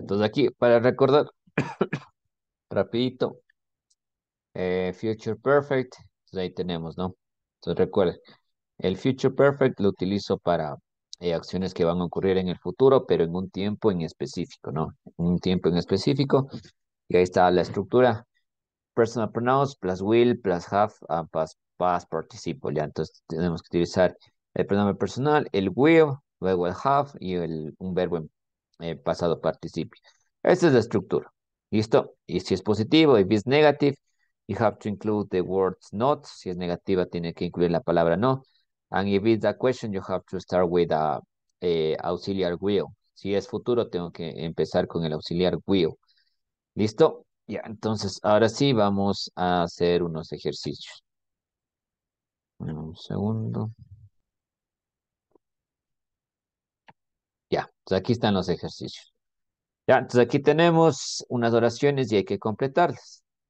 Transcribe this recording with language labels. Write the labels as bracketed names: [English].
[Spanish] Entonces aquí, para recordar rapidito, Future Perfect, pues ahí tenemos, ¿no? Entonces recuerden, el Future Perfect lo utilizo para acciones que van a ocurrir en el futuro, pero en un tiempo en específico, ¿no? En un tiempo en específico. Y ahí está la estructura. [English] Personal pronouns plus will plus have plus past participle. [Spanish] Ya, entonces tenemos que utilizar el pronombre personal, el will, luego el have y un verbo en pasado participio. Esta es la estructura. ¿Listo? Y si es positivo, [English] if it's negative, you have to include the words not. [Spanish] Si es negativa, tiene que incluir la palabra no. [English] And if it's a question, you have to start with a auxiliar will. [Spanish] Si es futuro, tengo que empezar con el auxiliar will. ¿Listo? Ya, entonces ahora sí vamos a hacer unos ejercicios. Un segundo. Ya, entonces aquí están los ejercicios. Ya, entonces aquí tenemos unas oraciones y hay que completarlas.